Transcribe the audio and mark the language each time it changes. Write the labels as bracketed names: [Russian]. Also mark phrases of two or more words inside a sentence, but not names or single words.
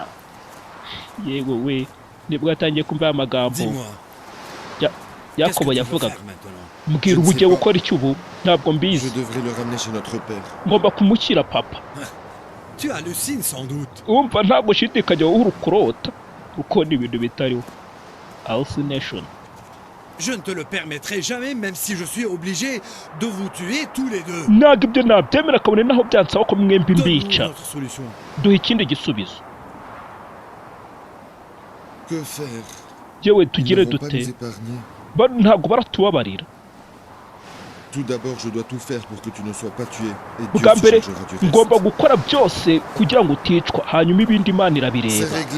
[Kinyarwanda] Yewe we nibwo yatangiye kumva amagambo Yakobo yavugaga. Mbwira ubu ugiye gukora iki ubu? Ntabwo mbizi. Ngomba kumushyira papa. Umva ntabwo shidikanya wowe urukurota uko ni ibintu bitariho. Hallucination. [French] Je ne te le permettrai jamais, même si je suis obligé de vous tuer tous les deux. [Kinyarwanda] Ntabwo ibyo nabyemera kabone naho byansaba ko mwembi mbica. Duhe ikindi gisubizo. Yewe tugire dute? Ntabwo baratubabarira. Bwa mbere ngomba gukora byose kugira ngo uticwa, hanyuma ibindi Imana irabireba.